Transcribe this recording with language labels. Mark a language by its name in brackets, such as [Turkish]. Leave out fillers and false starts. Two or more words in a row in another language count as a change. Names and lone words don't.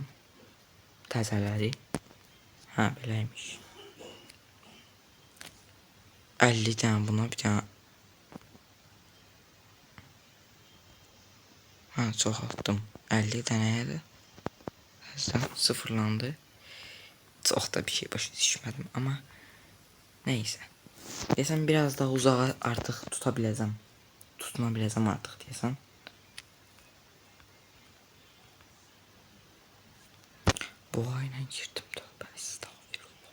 [Azerbaijani] Təzələri. Hə, beləymiş. 50 dənə buna, bir dənə. Hə, çox atdım. 50 dənəyə də birazdan sıfırlandı. [Turkish] Çok da bir şey başa düşmedim ama neyse. Desem biraz daha uzağa artık tutabileceğim. Tutunabileceğim artık desem. Bu aynen girdim, tövbe estağfurullah.